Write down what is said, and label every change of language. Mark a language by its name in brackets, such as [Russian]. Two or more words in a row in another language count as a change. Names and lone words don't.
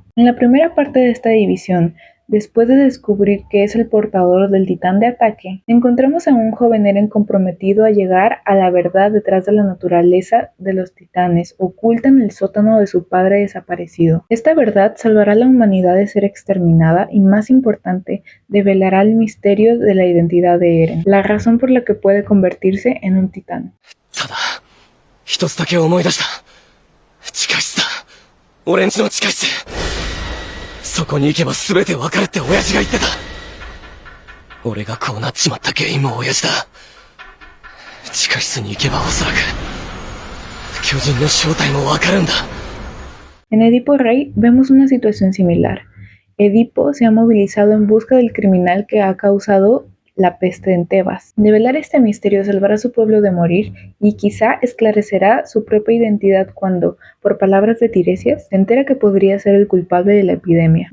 [Spanish] En la primera parte de esta división, después de descubrir que es el portador del titán de ataque, encontramos a un joven Eren comprometido a llegar a la verdad detrás de la naturaleza de los titanes, oculta en el sótano de su padre desaparecido. Esta verdad salvará a la humanidad de ser exterminada y, más importante, develará el misterio de la identidad de Eren, la razón por la que puede convertirse en un titán. [Japanese] ただ、一つだけ思い出した。地下室だ。俺んちの地下室。そこに行けば全てわかるって親父が言ってた。俺がこうなっちまった原因も親父だ。地下室に行けばおそらく巨人の正体もわかるんだ。 [Spanish] En Edipo Rey vemos una situación similar. Edipo se ha movilizado en busca del criminal que ha causado la peste en Tebas. Develar este misterio salvará a su pueblo de morir y quizá esclarecerá su propia identidad cuando, por palabras de Tiresias, se entera que podría ser el culpable de la epidemia.